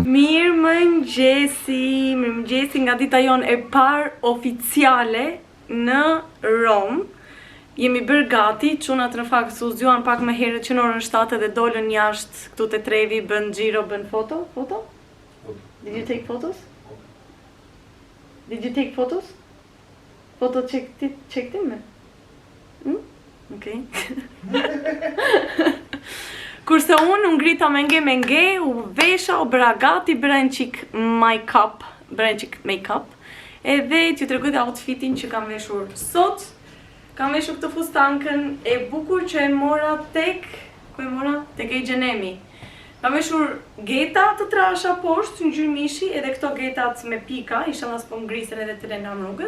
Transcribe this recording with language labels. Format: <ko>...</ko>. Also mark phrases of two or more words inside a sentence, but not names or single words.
<sq>Mirë mëngjesi nga dita jon e parë oficiale në Rom. Jemi bërë gati, çunat në fakt su zgjuan pak më herët që në orën 7 dhe dolën jashtë këtu te Trevi, bën xhiro, bën foto?</sq> <en>Did you take photos? Did you take photos?</en> <sq>Foto çektin mi? Okej. Kurse unë ngrita me nge, u vesha, u bëra gati, bëra një qik make-up, edhe t'ju tregoj dhe outfitin që kam veshur sot. Kam veshur këtë fustankën e bukur që e mora tek, ku e mora? Tek H&M. Kam veshur geta të trasha poshtë, ngjyrë mishi, edhe këto getat me pika, inshallah s'po ngrisën edhe të lëndam rrugës.</sq>